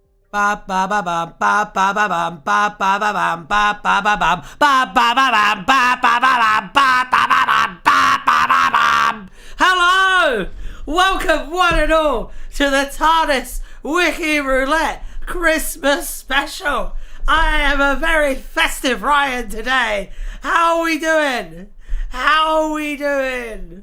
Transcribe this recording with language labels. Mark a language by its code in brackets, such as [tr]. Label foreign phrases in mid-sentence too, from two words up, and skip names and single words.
[en] Ba ba ba bum ba ba ba bum ba ba ba bum ba ba ba bum ba ba ba bum ba ba ba bum ba ba ba bum ba ba ba bum. Hello! Welcome one and all to the Tardis Wiki Roulette Christmas special. I am a very festive Ryan today. How are we doing? How are we doing?